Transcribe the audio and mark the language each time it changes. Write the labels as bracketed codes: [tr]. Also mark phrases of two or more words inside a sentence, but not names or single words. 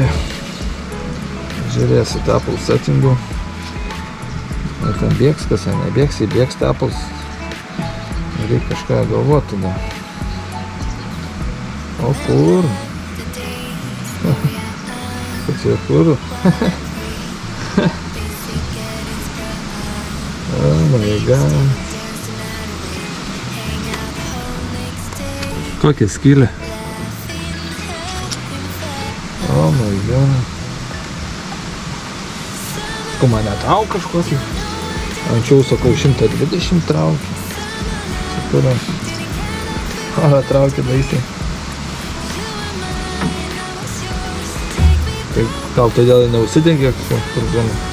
[lt] Žiūrėsiu Apple settingu. Ar ten bėgs, kas nebėgs, įbėgs Apples. Reikia kažką galvoti tada. O kur? Čia kur? [en] Oh my god. [lt] Kokia skylė? [en] Oh my god. [lt] Sakau, mane trau kažkokį. Anksčiau, sakau, 120 traukia. Sakau, aha, traukia baisiai. Gal todėl neužsidengė furgoną.